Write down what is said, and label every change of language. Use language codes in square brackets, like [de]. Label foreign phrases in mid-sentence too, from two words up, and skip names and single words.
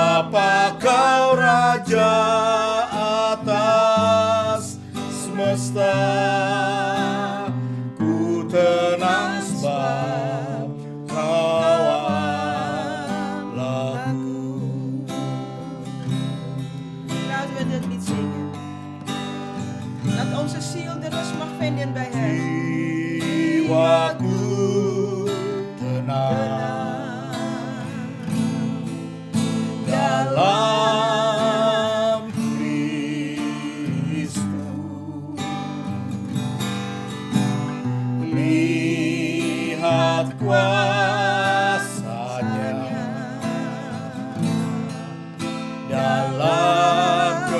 [id] Bapa Kau Raja atas semesta, ku tenang sebab Kau Allahku. [nl] Laten we dit lied zingen. Dat onze ziel de rust mag vinden bij Hem. [id] Jiwaku tenang dalam Kristus. Lihat kuasa-Nya dalam